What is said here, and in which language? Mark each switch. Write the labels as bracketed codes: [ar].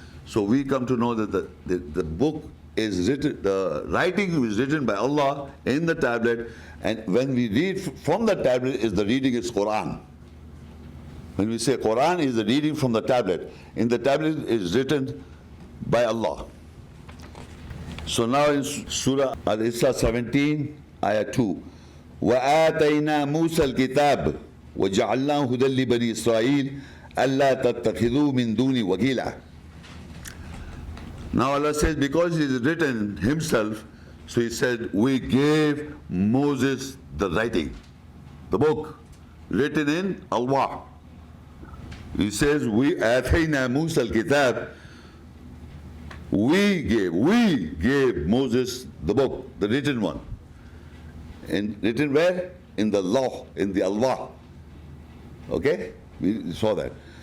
[en] So we come to know that the book is written, the writing is written by Allah in the tablet, and when we read from the tablet, is the reading is Quran. When we say Quran is the reading from the tablet, in the tablet is written by Allah. So now in Surah Al-Isra 17, Ayah 2, [ar] وَآتَيْنَا مُوسَى الْكِتَابِ وَجَعَلْنَاهُ هُدًى لِبَنِي إِسْرَائِيلَ أَلَّا تَتَّخِذُوا مِن دُونِي وَكِيلًا. [en] Now Allah says, because it is written himself, so he said, we gave Moses the writing, the book, written in Al-Wah. He says, we [ar] آتَيْنَا مُوسَى الْكِتَابِ, [en] we gave Moses the book, the written one. And written where? In the law, in the Al-Wah. Okay? We saw that.